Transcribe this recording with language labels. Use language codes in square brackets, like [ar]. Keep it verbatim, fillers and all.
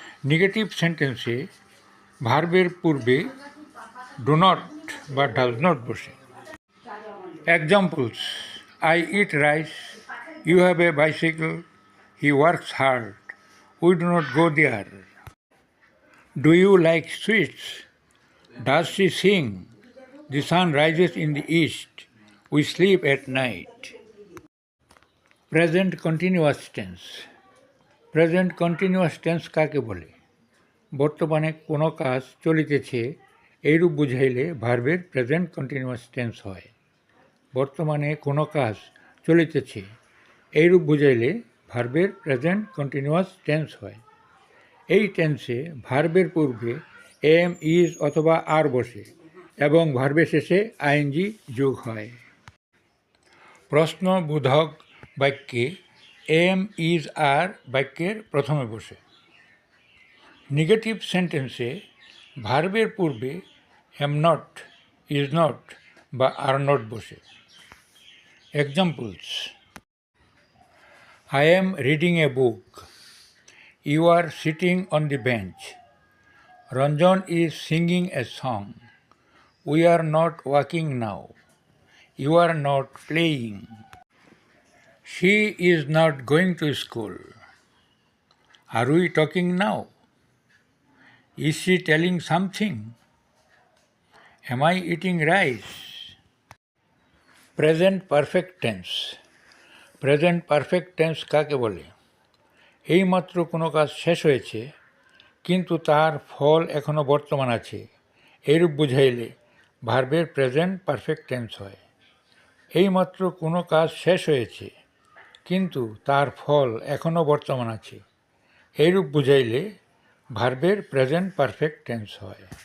[bn] Negative সেন্টেন্সে ভার্বের পূর্বে ডু নট বা ডাজ নট বসে। [en] Examples: I eat rice, you have a bicycle, he works hard, we do not go there. Do you like sweets? Does she sing? The sun rises in the east. We sleep at night. Present continuous tense. Present continuous tense [bn] কাকে বলে? বর্তমানে কোনো কাজ চলিতেছে এইরূপ বুঝাইলে ভার্বের present continuous tense হয়। বর্তমানে কোনো কাজ চলিতেছে এইরূপ বুঝাইলে ভার্বের প্রেজেন্ট কন্টিনিউয়াস টেন্স হয়। এই টেন্সে ভার্বের পূর্বে এম, ইজ অথবা আর বসে এবং ভার্বের শেষে আইএনজি যোগ হয়। প্রশ্নবোধক বাক্যে এম, ইজ, আর বাক্যের প্রথমে বসে। নেগেটিভ সেন্টেন্সে ভার্বের পূর্বে হ্যাম নট, ইজ নট বা আর নট বসে। [en] Examples: I am reading a book, you are sitting on the bench. Ranjan is singing a song. We are not walking now. You are not playing. She is not going to school. Are we talking now? Is she telling something? Am I eating rice? Present perfect tense. Present perfect tense [bn] কাকে বলে? এইমাত্র কোনো কাজ শেষ হয়েছে কিন্তু তার ফল এখনও বর্তমান আছে এইরূপ বুঝাইলে ভার্বের প্রেজেন্ট পারফেক্ট টেন্স হয়। এইমাত্র কোনো কাজ শেষ হয়েছে কিন্তু তার ফল এখনও বর্তমান আছে এইরূপ বুঝাইলে ভার্বের প্রেজেন্ট পারফেক্ট টেন্স হয়।